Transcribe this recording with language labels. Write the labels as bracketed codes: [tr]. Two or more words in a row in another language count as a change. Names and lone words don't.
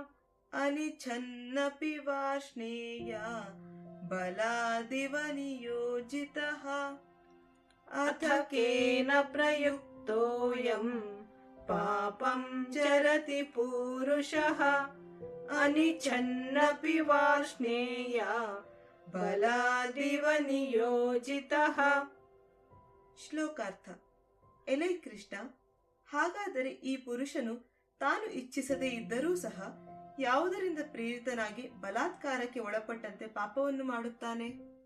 [sa] अथ केन प्रयुक्तोऽयं पापं चरति पूरुषः अनिच्छन्नपि वार्ष्णेय बलादिव नियोजितः। [kn] ಶ್ಲೋಕಾರ್ಥ. ಎಲೈ ಕೃಷ್ಣ, ಹಾಗಾದರೆ ಈ ಪುರುಷನು ತಾನು ಇಚ್ಛಿಸದೇ ಇದ್ದರೂ ಸಹ ಯಾವುದರಿಂದ ಪ್ರೇರಿತನಾಗಿ ಬಲಾತ್ಕಾರಕ್ಕೆ ಒಳಪಟ್ಟಂತೆ ಪಾಪವನ್ನು ಮಾಡುತ್ತಾನೆ?